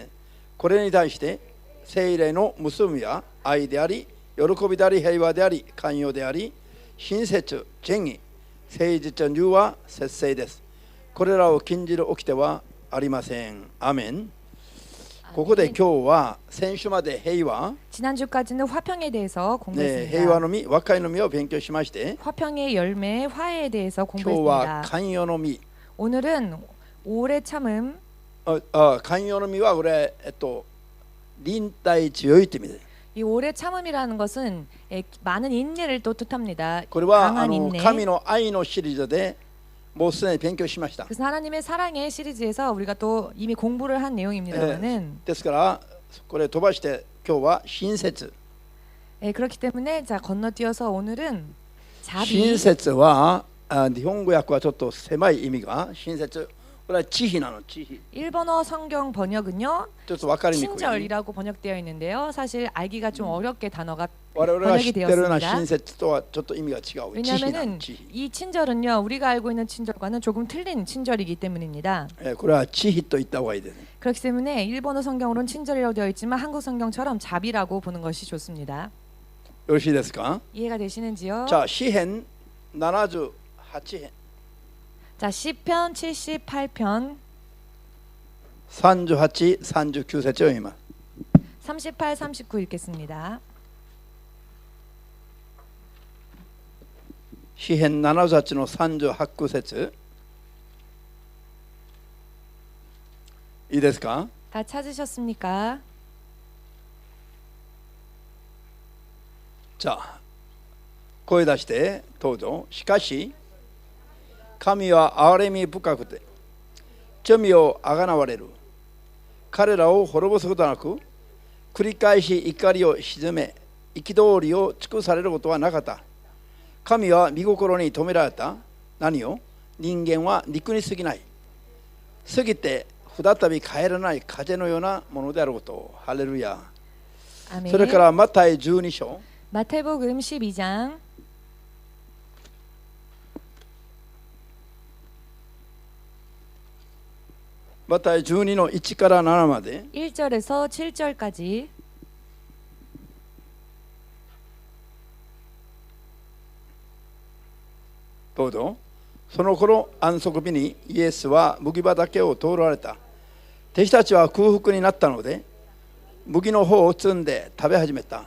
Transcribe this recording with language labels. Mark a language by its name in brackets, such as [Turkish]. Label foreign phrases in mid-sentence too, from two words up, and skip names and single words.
[Japanese] これに対して聖霊の結びは愛であり、喜びであり、平和であり、寛容であり、親切、仁義、誠実、柔和、節制です。これらを禁じる掟はありません。アメン。ここで今日は先週まで平和、 [Korean] 지난주까지는 화평에 대해서 공부했습니다. [Japanese] 平和の実、和解の実を勉強しまして、 [Korean] 화평의 열매, 화해에 대해서 [Japanese] 今日は [Korean] 공부했습니다. [Japanese] 寛容の実、 [Korean] 오늘은 오래 참음, [Japanese] 寛容の実はこれ、忍耐強いという意味です。 [Korean] 이 오래 참음이라는 것은 많은 인내를 또 뜻합니다. [Japanese] これは [Korean] 강한 인내. [Japanese] 神の愛のシリーズでもうすでに勉強しました。 [Korean] 그래서 하나님의 사랑의 시리즈에서 우리가 또 이미 공부를 한 내용입니다만은 [Japanese] ですからこれ飛ばして今日は親切。 [Korean] 그렇기 때문에 자 건너뛰어서 오늘은 [Japanese] 親 [Korean] 자비. [Japanese] 切は日本語訳はちょっと狭い意味が親切。これは慈悲なの、慈悲。 [Korean] 일본어 성경 번역은요 [Japanese] ちょっと分かりにくい。 [Korean] 친절이라고 번역되어 있는데요. 사실 알기가 좀 어렵게 단어가 [Japanese] 我々が知っ [Korean] 번역이 [Japanese] てるような [Korean] 되었습니다. [Japanese] 親切とはちょっと意味が違う。慈悲なの、 [Korean] 왜냐하면은 [Japanese] 慈悲。 [Korean] 이 친절은요 우리가 알고 있는 친절과는 조금 틀린 친절이기 때문입니다. [Japanese] これは慈悲と言った方がいいですね。 [Korean] 그렇기 때문에 일본어 성경으로는 친절이라고 되어 있지만 한국 성경처럼 자비라고 보는 것이 좋습니다. [Japanese] よろしいですか。 [Korean] 이해가 되시는지요? [Japanese] じゃあ詩編78編 [Korean] 자 시편 78편 [Japanese] 38、39 節を読みます。 [Korean] 38, 39 읽겠습니다. [Japanese] 詩編78の38、9節いいですか。 [Korean] 다 찾으셨습니까? [Japanese] じゃあ声出してどうぞ。しかし神は憐れみ深くて罪をあがなわれる。彼らを滅ぼすことなく繰り返し怒りを鎮め憤りを尽くされることはなかった。神は御心に止められた。何を？人間は肉に過ぎない。過ぎて再び帰らない風のようなものであることを。ハレルヤ。 [Korean] 아멘. [Japanese] それからマタイ12章 [Korean] 마태복음 12장 [Japanese] マタイ12の1から7まで [Korean] 1절에서 7절까지 [Japanese] どうぞ。その頃安息日にイエスは麦畑を通られた。弟子たちは空腹になったので麦の方を摘んで食べ始めた。